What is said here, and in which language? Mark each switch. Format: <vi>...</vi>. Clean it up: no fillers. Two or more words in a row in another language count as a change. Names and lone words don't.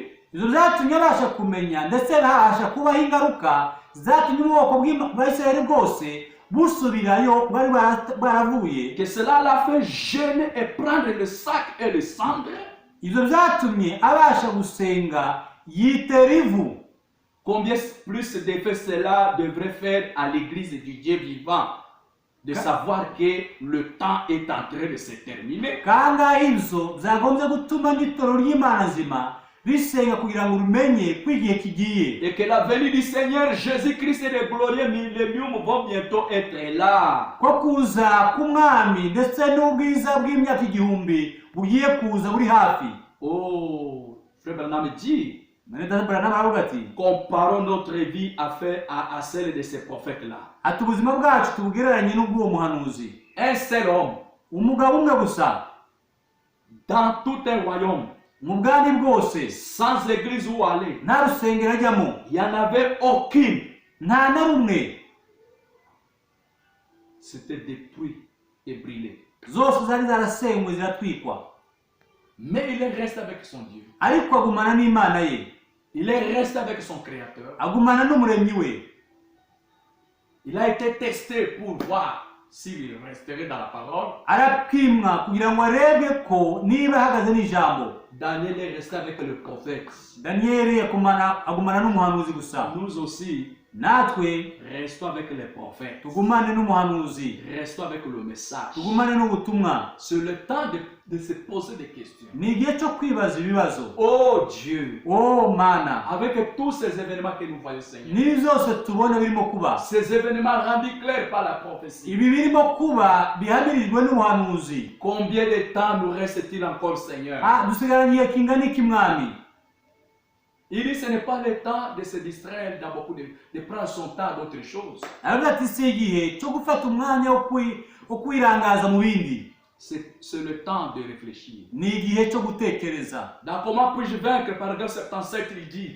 <rw>Izo zatumye abasha kumenya ndetse habasha kubaho ingaruka zatumye ubwoko bw'Isirayeli bwose busubirayo bari baravuye.</rw> <fr>Que cela l'a fait jeûner et prendre le sac et le cendre.</fr> <rw>Izo zatumye abasha gusenga yitera ivu.</rw> <fr>Combien plus d'effet cela devrait faire à l'église du Dieu vivant de savoir que le temps est en train de se terminer.</fr> <rw>Kangahe ibyo zagombye gutuma n'itoro ry'Imana nzima risenga kugira ngo rumenye ko igihe kigiye.</rw> <fr>Et que la venue du Seigneur Jésus-Christ et le glorieux millénium vont bientôt être là.</fr> <rw>Ko kuza k'umwami ndetse n'ubwiza bw'imyaka igihumbi bugiye kuza buri hafi.</rw> <fr>Oh, Frère Branham dit, comparons notre vie à celle de ces prophètes-là.</fr> <rw>Ati ubuzima bwacu tubugereranye n'ubw'uwo muhanuzi.</rw> <fr>Un seul homme,</fr> <rw>umugabo umwe gusa,</rw> <fr>dans tout un royaume,</fr> <rw>mu bwami bwose,</rw> <fr>sans église où aller,</fr> <rw>nta rusengero ajyamo,</rw> <fr>il n'y en avait aucune.</fr> <rw>nta na rumwe.</rw> <fr>C'était détruit et brûlé.</fr> <rw>Zose zari zarasenywe ziratwikwa.</rw> <fr>Mais il reste avec son Dieu.</fr> <rw>Ariko agumana n'Imana ye.</rw> <fr>Il est resté avec son Créateur.</fr> <rw>Agumana n'umuremyi we.</rw> <fr>Il a été testé pour voir s'il resterait dans la parole.</fr> <rw>Arapimwa kugira ngo arebe ko niba ahagaze n'ijambo.</rw> <fr>Daniel est resté avec le prophète.</fr> <rw>Daniel agumana n'umuhanuzi gusa.</rw> <fr>Nous aussi,</fr> <rw>natwe</rw> <fr>restons avec les prophètes.</fr> <rw>Tugumane n'umuhanuzi.</rw> <fr>Restons avec le message.</fr> <rw>Tugumane n'ubutumwa.</rw> <fr>C'est le temps de se poser des questions.</fr> <rw>Ni igihe cyo kwibaza ibibazo.</rw> <fr>Oh Dieu.</fr> <rw>Oh Mana.</rw> <fr>Avec tous ces événements que nous voyons, Seigneur.</fr> <rw>Ni zose tubona birimo kuba.</rw> <fr>Ces événements rendus clairs par la prophétie.</fr> <rw>Ibi birimo kuba bihamirijwe n'ubuhanuzi.</rw> <fr>Combien de temps nous reste-t-il encore, Seigneur?</fr> <rw>Dusigaranye igihe kingana iki mwami?</rw> <fr>Il dit ce n'est pas le temps de se distraire dans beaucoup de prendre son temps d'autres choses.</fr> <rw>Aravuga ati si igihe cyo gufata umwanya wo kwirangaza mu bindi.</rw> <fr>C'est le temps de réfléchir.</fr> <rw>Ni igihe cyo gutekereza.</rw> <fr>Dans Comment puis-je vaincre, paragraphe 77, il dit,</fr>